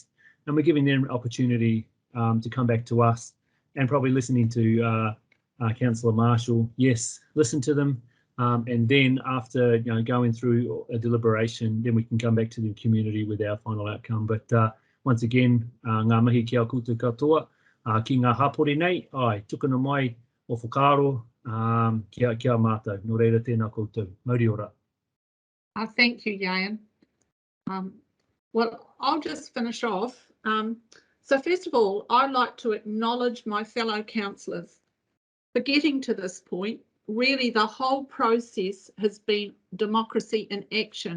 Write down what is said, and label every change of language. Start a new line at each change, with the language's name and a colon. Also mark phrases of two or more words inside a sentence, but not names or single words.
English: And we're giving them an opportunity to come back to us, and probably listening to Councillor Marshall. Yes, listen to them, And then after going through a deliberation, then we can come back to the community with our final outcome. But once again,
Māori: ngā mihi ki a koutou katoa, ki ngā hapori nei, ai, tukuna mai o whakaro, kia mātou. Nō reira tēnā koutou. Mauri ora.
English: Thank you, Yayan. Well, I'll just finish off. So first of all, I'd like to acknowledge my fellow councillors for getting to this point. Really, the whole process has been democracy in action.